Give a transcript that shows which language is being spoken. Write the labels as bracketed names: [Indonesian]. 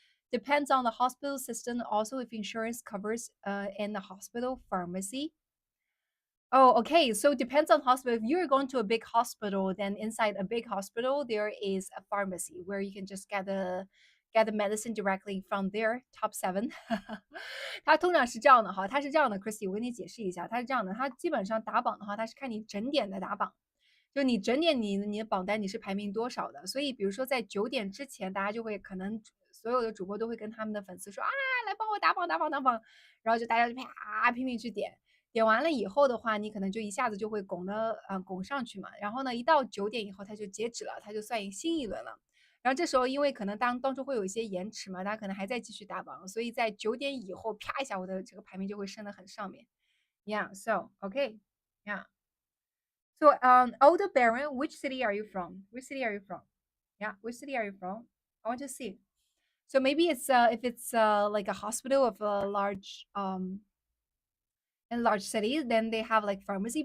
[English] Depends on the hospital system. Also, if insurance covers in the hospital pharmacy. Oh, okay. So it depends on hospital. If you're going to a big hospital, then inside a big hospital there is a pharmacy where you can just get the medicine directly from their top seven. [Chinese] 它通常是这样的哈，它是这样的，Christy，我跟你解释一下，它是这样的，它基本上打榜的话，它是看你整点的打榜，就你整点你的榜单你是排名多少的，所以比如说在9点之前，大家就会可能所有的主播都会跟他们的粉丝说啊，来帮我打榜打榜打榜，然后就大家就啪拼命去点。点完了以后的话，你可能就一下子就会拱上去嘛。然后呢，一到9点以后，它就截止了，它就算新一轮了。然后这时候，因为可能当中会有一些延迟嘛，大家可能还在继续打榜，所以在9点以后，啪一下，我的这个排名就会升得很上面。 [English] Yeah, so okay, yeah. So, Older Baron, which city are you from? Which city are you from? Yeah, which city are you from? I want to see. So maybe it's if it's like a hospital of a large in large cities, then they have like pharmacy.